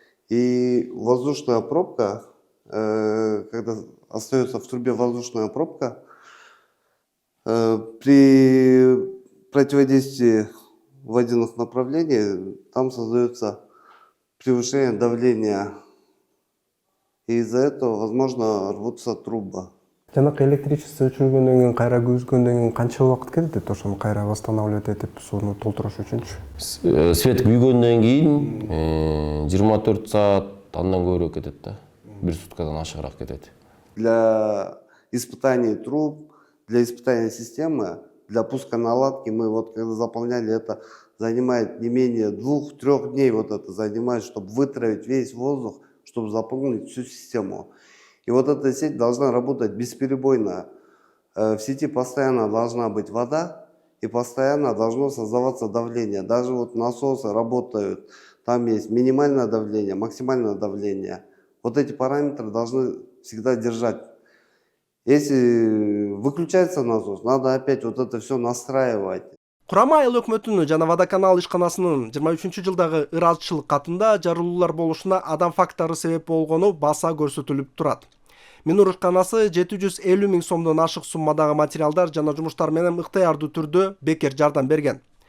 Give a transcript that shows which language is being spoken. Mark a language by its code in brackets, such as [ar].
[ru] И воздушная пробка, когда остается в трубе воздушная пробка, при противодействии водяных направлений там создается превышение давления. И из-за этого, возможно, рвутся трубы. [ky] Жанакы электричество өчүргөндөн кийин, кайра күйгүзгөндөн кийин канча убакыт кетет ошону кайра [ru] восстанавливать [ky] этип сууну толтуруш үчүнчү? Свет күйгөндөн кийин 24 саат андан көбүрөөк кетет да. 1 суткадан ашыгыраак кетет. [ru] Для испытаний труб, для испытания системы, для пуска наладки мы вот когда заполняли, это занимает не менее 2-3 дней, вот это занимает, чтобы вытравить весь воздух, чтобы заполнить всю систему. И вот эта сеть должна работать бесперебойно. В сети постоянно должна быть вода и постоянно должно создаваться давление. Даже вот насосы работают, там есть минимальное давление, максимальное давление. Вот эти параметры должны всегда держать. Если выключается насос, надо опять вот это все настраивать. [ky] Курама айыл өкмөтүнүн жана водоканал ишканасынын 23-жылдагы ыраазычылык катында жарылуулар болушуна адам фактору себеп болгону баса көрсөтүлүп турат. Минур ишканасы 750 000 сомдон ашык суммадагы материалдар жана жумуштар менен ыктыярдуу түрдө бекер жардам берген.